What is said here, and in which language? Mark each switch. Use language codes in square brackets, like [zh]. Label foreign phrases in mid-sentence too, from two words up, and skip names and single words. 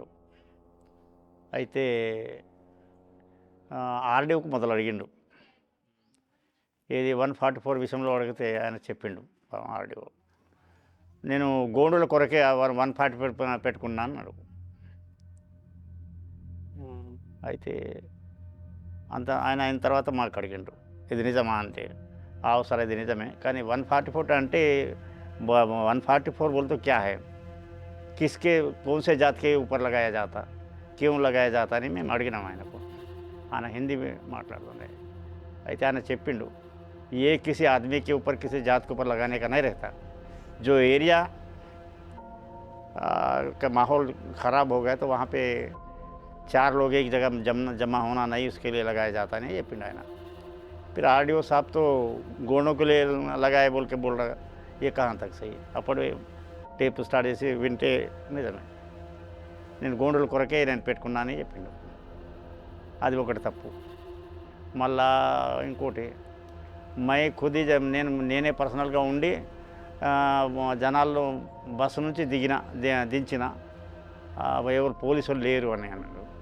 [te] అయితే ఆర్డీఓకి మొదలు అడిగిండు, ఇది 144 విషయంలో అడిగితే ఆయన చెప్పిండు ఆర్డీఓ, నేను గోండుల కొరకే 140 పెట్టుకున్నాను అన్నాడు. అయితే అంత ఆయన అయిన తర్వాత మాకు అడిగిండు, ఇది నిజమా అంటే, సరే ఇది నిజమే, కానీ 144 అంటే 144 [hi] बोल तो क्या है, किसके कौन से जात के ऊपर लगाया जाता, क्यों लगाया जाता [te] అని మేము అడిగినాం ఆయనకు. ఆయన హిందీ మాట్లాడుతుండే. అయితే ఆయన చెప్పిండు, [hi] ये किसी आदमी के ऊपर किसी जात के ऊपर लगाने का नहीं रहता, जो एरिया का माहौल ख़राब हो गया तो वहाँ पे 4 लोग एक जगह जमा होना नहीं, उसके लिए लगाया जाता नहीं, ये पिंड आना. फिर आरडीओ साहब तो गोंडों के लिए लगाए बोल के बोल रहा, ये कहाँ तक सही? [te] అప్పుడు టేప్ స్టార్ట్ చేసి వింటే నిజమే, నేను గోండుల కొరకే నేను పెట్టుకున్నానని చెప్పిండు. అది ఒకటి తప్పు. మళ్ళా ఇంకోటి, [hi] मैं ख़ुद ही [te] నేనే పర్సనల్గా ఉండి జనాల్లో బస్సు నుంచి దించిన, ఎవరు పోలీసులు లేరు అని అన్నాడు.